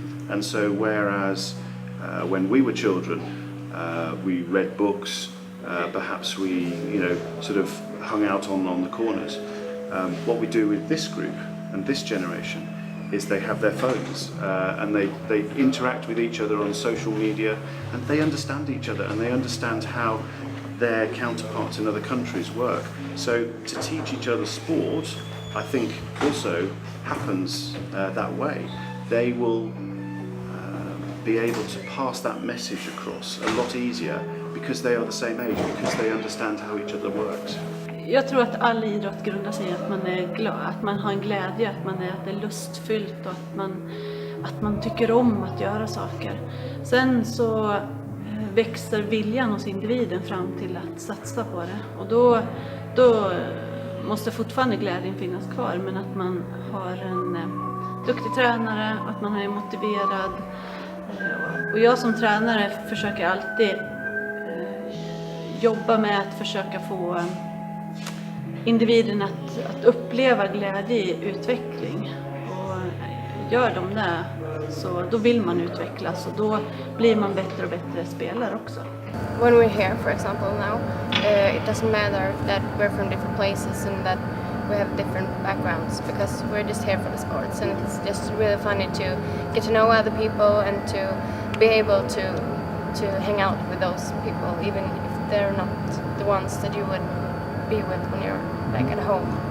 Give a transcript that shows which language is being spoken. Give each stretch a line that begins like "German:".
English: And so whereas when we were children, we read books, perhaps we sort of hung out on the corners, what we do with this group and this generation is they have their phones, and they interact with each other on social media, and they understand each other and they understand how their counterparts in other countries work. So to teach each other sport, I think also happens that way. They will be able to pass that message across a lot easier because they are the same age, because they understand how each other works.
Swedish: Jag tror att all idrott grundar sig i att man är glad, att man har en glädje, att det är lustfyllt och att man tycker om att göra saker. Sen så växer viljan hos individen fram till att satsa på det. Och då måste fortfarande glädjen finnas kvar, men att man har en duktig tränare, att man är motiverad. Och jag som tränare försöker alltid jobba med att försöka få individen att uppleva glädje i utveckling. Och gör de det, så då vill man utvecklas och då blir man bättre och bättre spelare också.
English: When we're here, for example, now, it doesn't matter that we're from different places and that we have different backgrounds, because we're just here for the sports, and it's just really funny to get to know other people and to be able to hang out with those people, even if they're not the ones that you would be with when you're back at home.